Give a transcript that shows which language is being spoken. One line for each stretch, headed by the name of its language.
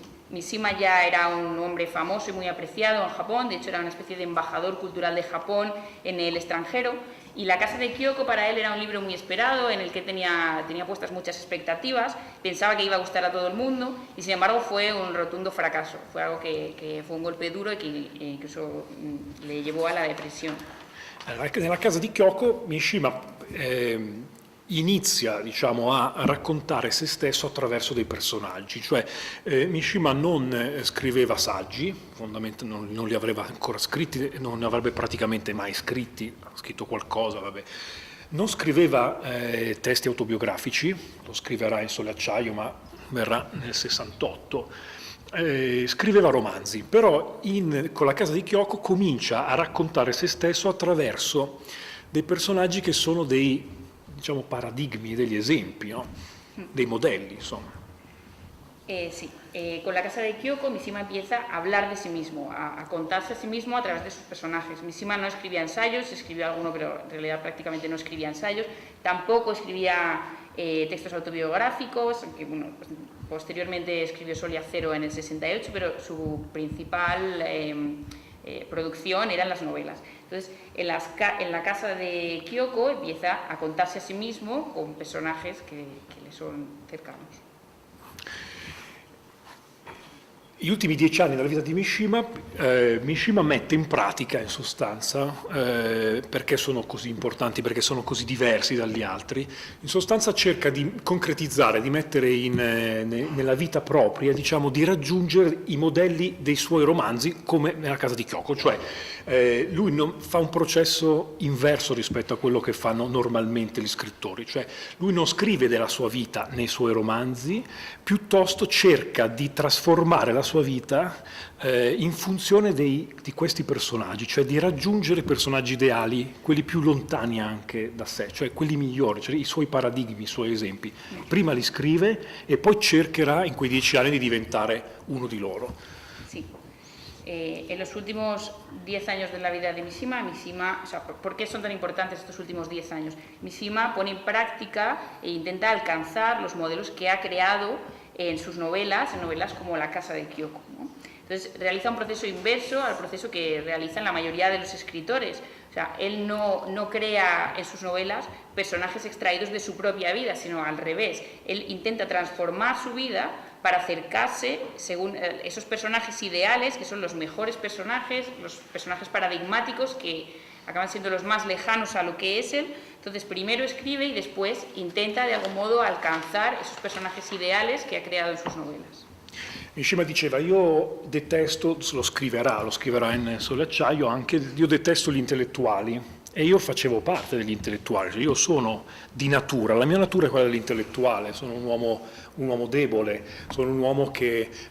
Spanish: Mishima ya era un hombre famoso y muy apreciado en Japón, de hecho era una especie de embajador cultural de Japón en el extranjero, y La casa de Kyoko para él era un libro muy esperado, en el que tenía puestas muchas expectativas, pensaba que iba a gustar a todo el mundo, y sin embargo fue un rotundo fracaso, fue algo que fue un golpe duro y que incluso le llevò a la depresión.
Italian: Nella casa di Kyoko Mishima inizia, diciamo, a raccontare se stesso attraverso dei personaggi, cioè Mishima non scriveva saggi, fondamentalmente non li avrebbe ancora scritti, non ne avrebbe praticamente mai scritti, ha scritto qualcosa, vabbè. Non scriveva testi autobiografici, lo scriverà in Sole e Acciaio, ma verrà nel 68. Scriveva romanzi, però con La casa di Kyoko comincia a raccontare se stesso attraverso dei personaggi che sono dei, diciamo, paradigmi, degli esempi, no? Dei modelli, insomma.
Spanish: Sí, con La casa de Kyoko Mishima empieza a hablar de sí mismo, a contarse a sí mismo a través de sus personajes. Mishima no escribía ensayos, escribió alguno, pero en realidad prácticamente no escribía ensayos, tampoco escribía textos autobiográficos, aunque bueno, pues, posteriormente escribió Sol y Acero en el 68, pero su principal producción eran las novelas. Entonces, en La casa de Kyoko empieza a contarse a sí mismo con personajes que le son cercanos.
Italian: gli ultimi 10 anni della vita di Mishima, Mishima mette in pratica, in sostanza, perché sono così importanti, perché sono così diversi dagli altri, in sostanza cerca di concretizzare, di mettere nella vita propria, diciamo, di raggiungere i modelli dei suoi romanzi come nella Casa di Kyoko, cioè lui fa un processo inverso rispetto a quello che fanno normalmente gli scrittori, cioè lui non scrive della sua vita nei suoi romanzi, piuttosto cerca di trasformare la sua vita in funzione di questi personaggi, cioè di raggiungere personaggi ideali, quelli più lontani anche da sé, cioè quelli migliori, cioè i suoi paradigmi, i suoi esempi. Prima li scrive e poi cercherà in quei 10 anni di diventare uno di loro. Sí.
Spanish: En los últimos 10 años de la vida de Mishima, o sea, ¿por qué son tan importantes estos últimos 10 años? Mishima pone en práctica e intenta alcanzar los modelos que ha creado en sus novelas, en novelas como La Casa de Kyoko, ¿no? Entonces realiza un proceso inverso al proceso que realizan la mayoría de los escritores. O sea, él no crea en sus novelas personajes extraídos de su propia vida, sino al revés. Él intenta transformar su vida para acercarse según esos personajes ideales, que son los mejores personajes, los personajes paradigmáticos que acaban siendo los más lejanos a lo que es él. Entonces primero escribe y después intenta de algún modo alcanzar esos personajes ideales que ha creado en sus novelas.
Italian: Mishima diceva, io detesto, lo scriverà in Sole Acciaio anche, io detesto gli intellettuali e io facevo parte degli intellettuali, cioè io sono di natura, la mia natura è quella dell'intellettuale, sono un uomo debole, sono un uomo che